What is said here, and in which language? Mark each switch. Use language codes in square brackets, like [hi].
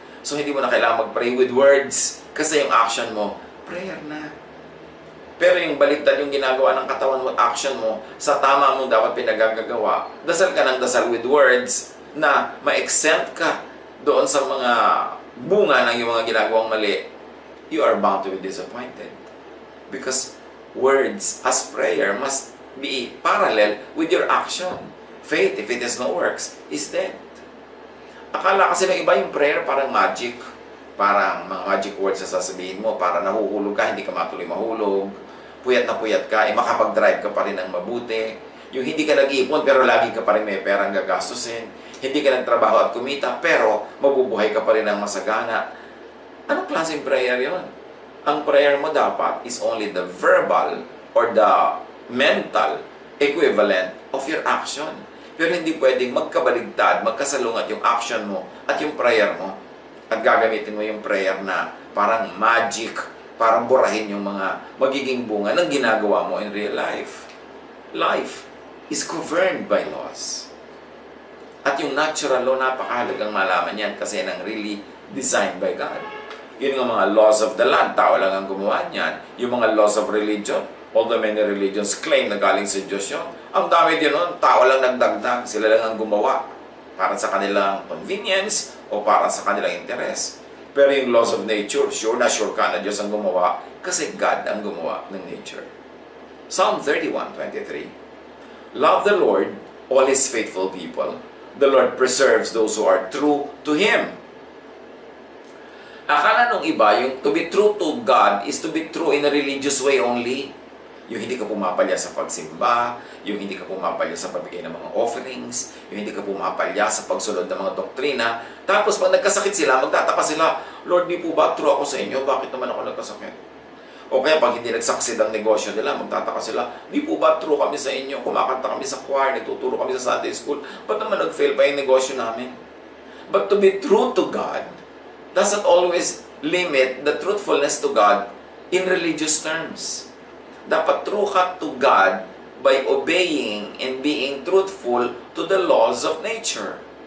[tl] So hindi mo na kailangan mag-pray with words, kasi yung action mo, prayer na. Pero yung baliktad yung ginagawa ng katawan mo at action mo, sa tama mo dapat pinagagagawa. Dasal ka ng dasal [en] with words [tl] na ma-exempt ka doon sa mga bunga ng yung mga ginagawang mali. [en] You are bound to be disappointed. Because words as prayer must be parallel with your action. Faith, if it has no works, is dead. [tl] Akala kasi ng iba yung prayer parang magic. Parang mga magic words na sasabihin mo, para nahuhulog ka, hindi ka matuloy mahulog. Puyat na puyat ka, makapag-drive ka pa rin ng mabuti. Yung hindi ka nag-iipon, pero lagi ka pa rin may perang gagastusin. Hindi ka nagtrabaho at kumita, pero mabubuhay ka pa rin ng masagana. Anong klaseng prayer yon? Ang prayer mo dapat [en] is only the verbal or the mental equivalent of your action. [tl] Pero hindi pwedeng magkabaligtad, magkasalungat yung action mo at yung prayer mo. At gagamitin mo yung prayer na parang magic, parang burahin yung mga magiging bunga ng ginagawa mo [en] in real life. Life is governed by laws. At yung natural law, [tl] napakahalagang malaman yan kasi yan ang [en] really designed by God. [tl] Yun yung mga laws of the land, tao lang ang gumawa niyan. Yung mga laws of religion, [en] although many religions claim [tl] na galing sa Diyos yun, ang dami din nun, tao lang nagdagdag, sila lang ang gumawa para sa kanilang convenience o para sa kanilang interes. Pero yung laws of nature, sure ka na Diyos ang gumawa kasi God ang gumawa ng nature. [en] Psalm 31:23. Love the Lord, all His faithful people. The Lord preserves those who are true to Him. [tl] Akala nung iba, yung [en] to be true to God is to be true in a religious way only. [tl] Yung hindi ka pumapalya sa pagsimba, yung hindi ka pumapalya sa pagbigay ng mga offerings, yung hindi ka pumapalya sa pagsunod ng mga doktrina. Tapos pag nagkasakit sila, magtataka sila, Lord, di po ba true ako sa inyo? Bakit naman ako nagkasakit? O kaya pag hindi nagsucceed ang negosyo nila, magtataka sila, di po ba true kami sa inyo? Kumakanta kami sa choir, nagtuturo kami sa Sunday school, ba't naman nag-fail pa yung negosyo namin? [en] But to be true to God doesn't always limit the truthfulness to God in religious terms. Dapat true ka to God by obeying and being truthful to the laws of nature.